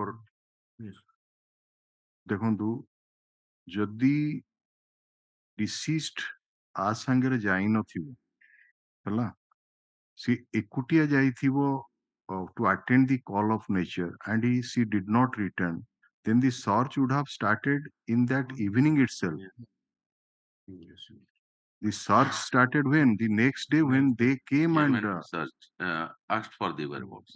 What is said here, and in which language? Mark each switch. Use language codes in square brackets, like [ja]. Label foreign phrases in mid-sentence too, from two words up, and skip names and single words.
[en] Yes. [or] ଦେଖନ୍ତୁ ଯଦି deceased ଆ ସାଙ୍ଗରେ ଯାଇ ନଥିବ ହେଲା ସେ ଏକୁଟିଆ ଯାଇଥିବ [en] to attend the call of nature and she did not return then the search would have started in that evening itself the search started when the next day when they came Came and and searched, asked for the whereabouts.